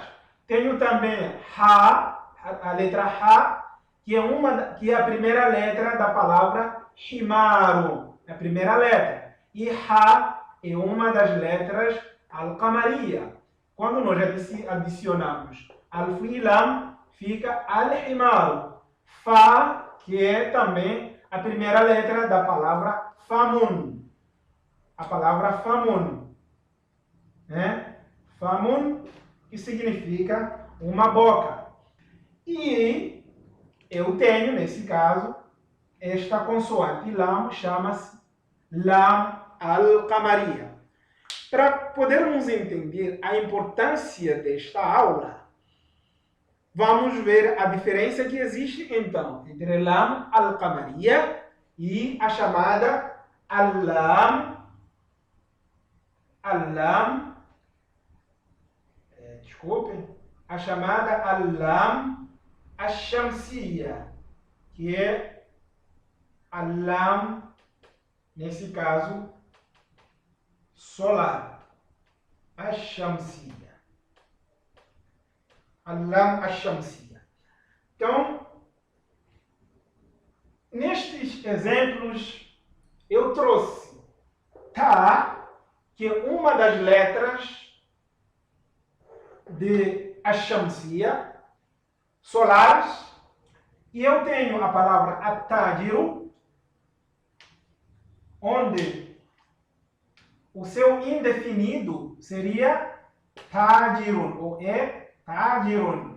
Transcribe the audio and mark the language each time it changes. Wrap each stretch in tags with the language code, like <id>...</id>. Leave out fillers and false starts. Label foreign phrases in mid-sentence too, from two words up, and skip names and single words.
<pt>Tenho também Ha, a letra Ha, que é a primeira letra da palavra Himaru, a primeira letra. E Ha é uma das letras al-qamariya. Quando nós adicionamos alif e lam, fica al-himaru. Fa, que é também a primeira letra da palavra famun. A palavra famun. Né? Famun, que significa uma boca. E eu tenho, nesse caso, esta consoante lam, chama-se</pt> <ar>lam al-qamariya.</ar> <pt>Para podermos entender a importância desta aula, vamos ver a diferença que existe, então, entre</pt> <ar>lam al-qamariya</ar> <pt>e a chamada al-lam a chamada</pt> <ar>al-lam ash-shamsiyya,</ar> <pt>que é al-lam, nesse caso, solar.</pt> <ar>Ash-shamsiyya. Al-lam ash-shamsiyya.</ar> <pt>Então, nestes exemplos, eu trouxe Ta, que é uma das letras de ash-shamsiyya, solares, e eu tenho a palavra at-tajiru, onde o seu indefinido seria tajirun, ou é tajirun.</pt>